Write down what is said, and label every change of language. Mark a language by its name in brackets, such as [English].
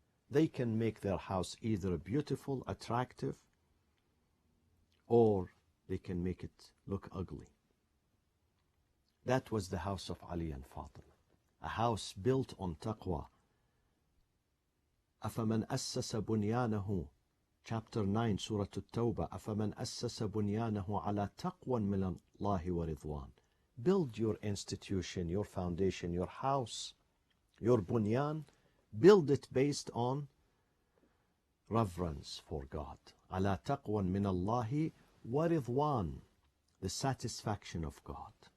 [English] They can make their house either beautiful, attractive, or they can make it look ugly. That was the house of Ali and Fatima, a house built on taqwa. [Arabic] أَفَمَنْ أَسَّسَ بُنْيَانَهُ [English] Chapter 9, Surah At-Tawbah, [Arabic] أَفَمَنْ أَسَّسَ بُنْيَانَهُ عَلَى تَقْوًى مِنَ اللَّهِ وَرِضْوَانٍ. [English] Build your institution, your foundation, your house, your bunyan. Build it based on reverence for God. [Arabic] عَلَى تَقْوًى مِنَ اللَّهِ وَرِضْوَانٍ. [English] The satisfaction of God.